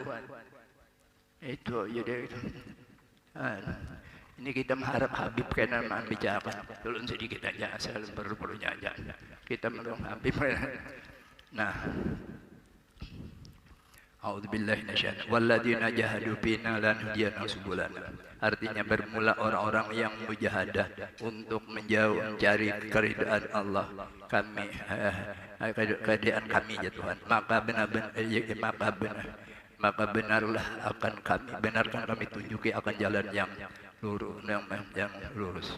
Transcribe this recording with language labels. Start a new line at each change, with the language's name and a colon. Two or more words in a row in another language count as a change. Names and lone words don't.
Indonesian: Itu jadi itu. Ini kita mengharap Habib kena bicara. Tolong sedikit aja, asal perlu-perlunya aja. Kita mendong Habib. Nah,
Arabic: أعوذ بالله من الشيطان والذين جاهدوا فينا لنهدينهم سبلنا.
Indonesian: Artinya bermula orang-orang yang mujahadah untuk mencari keridaan Allah. Kami keridaan kami ya Tuhan. Maka benarlah akan kami benarkan kami tunjuki akan jalan yang lurus.